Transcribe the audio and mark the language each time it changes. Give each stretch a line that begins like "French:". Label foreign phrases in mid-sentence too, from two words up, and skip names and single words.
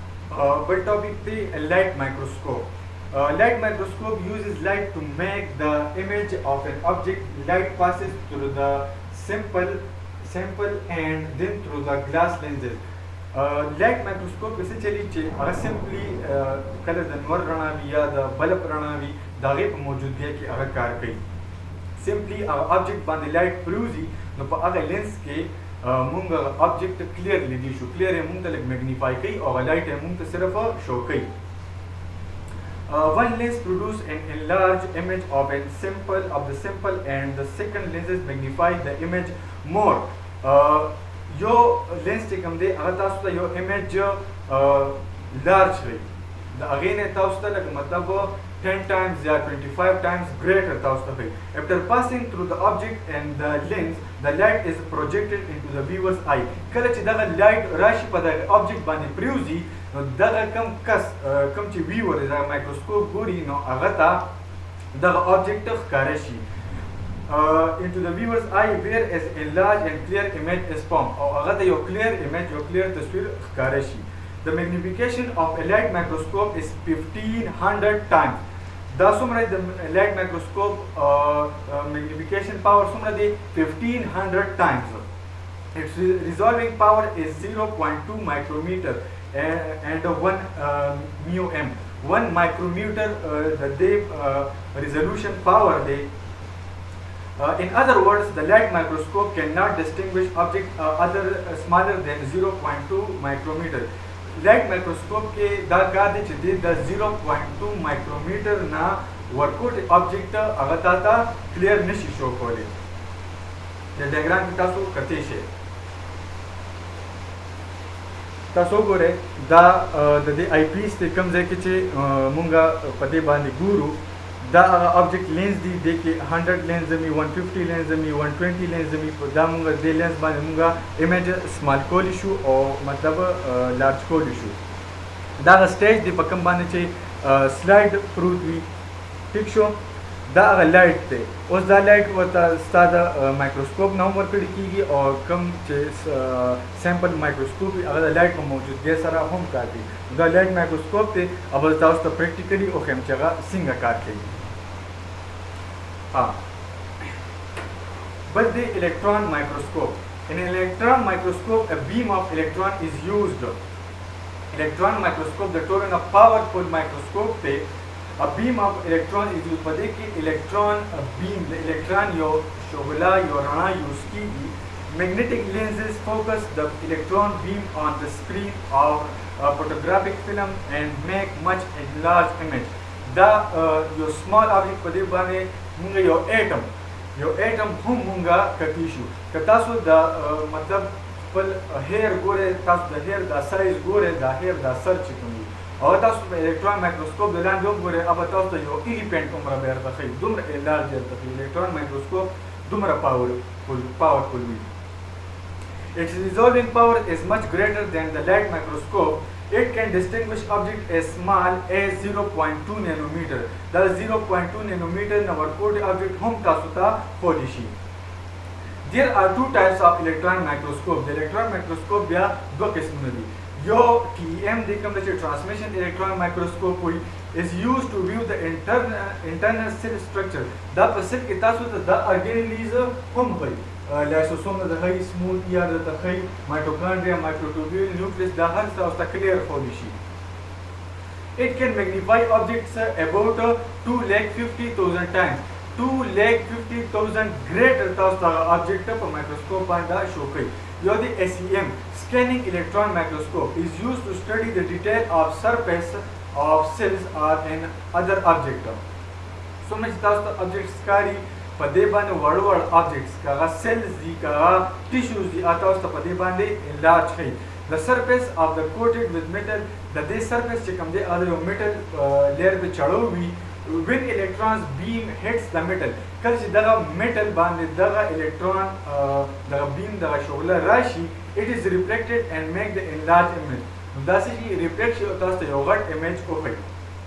English: But topic the light microscope. Light microscope uses light to make the image of an object. Light passes through the sample and then through the glass lenses. Light microscope essentially simply
Pashto: کله د نور رڼا وي یا د بلب رڼا وي د هغې په موجودګۍ کې هغه کار کوي. سمپلی هغه object باندې لایټ پروزي نو په هغه لینس کې مونږ object کلیر لیدلی شو. کلیر یې مونږ ته لږ میګنیفای کوي او هغه لایټ یې مونږ ته صرف شو کوي.
English: One lens produces an enlarged image of the sample and the second lenses magnify the image more.
Pashto: یو لینس چې کوم دی هغه تاسو ته یو ایمیج لارج وي د هغې نه تاسو ته لکه مطلب 10 times یا
English: 25 times greater
Pashto: تاسو ته وي.
English: After passing through the object and the lens, the light is projected into the viewer's eye.
Pashto: کله چې دغه لایټ راشي په دغه object باندې پریوزي نو دغه کم چې ویور دغه مایکروسکوپ ګوري نو هغه ته دغه object ښکاره شي.
English: Into the viewer's eye where is a large and clear image is formed.
Pashto: او هغه ته یو
English: clear image
Pashto: یو clear تصویر ښکاره شي.
English: The magnification of a light microscope is 1500 times.
Pashto: دا څومره د
English: light microscope magnification power
Pashto: څومره دی 1500 times.
English: Its resolving power is 0.2 micrometer and 1 μm. 1 micrometer the resolution power دی. In other words, the light microscope cannot distinguish objects other smaller than 0.2 micrometer. Light microscope
Pashto: کې دا کار دی چې د 0.2 micrometer نه ورکوټ object هغه تا کلیر نشي شو کولی. د ډایګرام کې تاسو کتلی شئ. تاسو وګورئ دا د دې آی پیس دی کوم ځای کې چې مونږ په دې باندې ګورو دا هغه
English: object lens
Pashto: دی د کې 100 lens می 150 lens می 120 lens می دا مونږ د lens باندې مونږ
English: image small
Pashto: کولی شو او مطلب large کولی شو. دا سټیج دی په کوم باندې چې سلاید پروت وي ټیک شو. دا هغه لایټ دی. اوس دا لایټ ورته ستا د مایکروسکوپ نه هم ورکړل کېږي او کوم چې
English: simple microscope
Pashto: وي هغه د لایټ په موجودګۍ سره هم کار کوي. دا
English: light microscope
Pashto: دی او بل تاسو ته پریکټیکلي وښیم چې هغه څنګه کار کوي.
English: But the electron microscope. In an electron microscope, a beam of electron is used. Electron microscope, the total of powerful microscope, a beam of electron is used. But the electron beam, the electron
Pashto: یو شغله یو رڼا
English: use ki. Magnetic lenses focus the electron beam on the screen of a photographic film and make much enlarged image.
Pashto: دا یو
English: small object
Pashto: په دې باندې مونږ یو atom هم مونږ کتی شو. که تاسو د مطلب خپل هیر ګورئ تاسو د هیر دا سایز ګورئ دا هیر دا سر چې کوم وي او تاسو په
English: electron microscope
Pashto: د لاندې وګورئ او تاسو ته یو ایلیفنټ عمره به درته ښیي دومره لارج درته ښیي.
English: electron microscope
Pashto: دومره پاورفul وي.
English: Its resolving power is much greater than the light microscope. It can distinguish objects as small as 0.2 nanometer. The 0.2 nanometer
Pashto: na ورکوټ object هم تاسو ته ښودلی شي.
English: There are two types of electron microscope. The electron microscope
Pashto: بیا دوه قسمونه دي. یو TEM دی کوم چې
English: transmission electron microscope وي is used to view the internal cell structure.
Pashto: دا په سل کې تاسو ته د organelles هم ښیي. لایسوسوم د ښیي سموث یا درته ښیي
English: mitochondria microtubule
Pashto: نیوکلیس دا هر څه تاسو ته کلیر ښودلی شي.
English: It can magnify objects about 250,000 times.
Pashto: 250,000 greater تاسو ته object په مایکروسکوپ باندې شو کوي. یو دی
English: SEM scanning electron microscope is used to study the detail of surface of cells or an other object.
Pashto: څومره چې تاسو ته objects ښکاري په دې باندې وړ objects کاغه cells دي کاغه tissues دي تاسو ته په دې باندې enlarge ښیي.
English: The surface of the coated with metal
Pashto: د دې surface چې کوم دی هغه یو
English: metal layer
Pashto: د چړو وي.
English: When electrons beam hits the metal
Pashto: کله چې دغه metal باندې دغه electron دغه beam دغه شغله راشي
English: it is reflected and make the enlarged image.
Pashto: دا چې reflect شي او تاسو ته یو غټ image وښیي.